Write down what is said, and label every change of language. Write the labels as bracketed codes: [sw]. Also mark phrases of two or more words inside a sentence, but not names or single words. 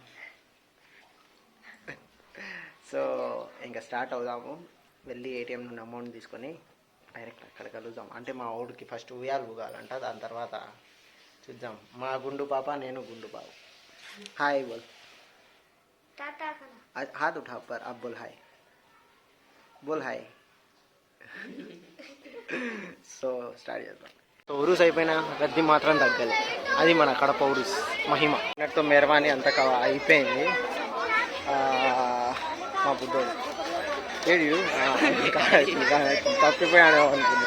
[te] సో ఇంకా స్టార్ట్ అవుదాము. వెళ్ళి ఏటీఎం నుండి అమౌంట్ తీసుకొని డైరెక్ట్ అక్కడ కలుద్దాం. అంటే మా ఊడికి ఫస్ట్ ఉయ్యాలు ఊగాలంట, దాని తర్వాత చూద్దాం. మా గుండు పాప, నేను గుండు బాబు. [hi] हाय बोल. हाथ उठा पर अब बोल हाय, बोल हाय. [te] సో స్టార్ట్ చేద్దాం. సో ఉరూస్ అయిపోయినా రద్దీ మాత్రం తగ్గలేదు. అది మన కడప ఉరూస్ మహిమ. అన్నట్టు మెరవాణి అంతా అయిపోయింది. మా బుద్ధోడు ఏడు తప్పిపోయాను అనుకున్నా.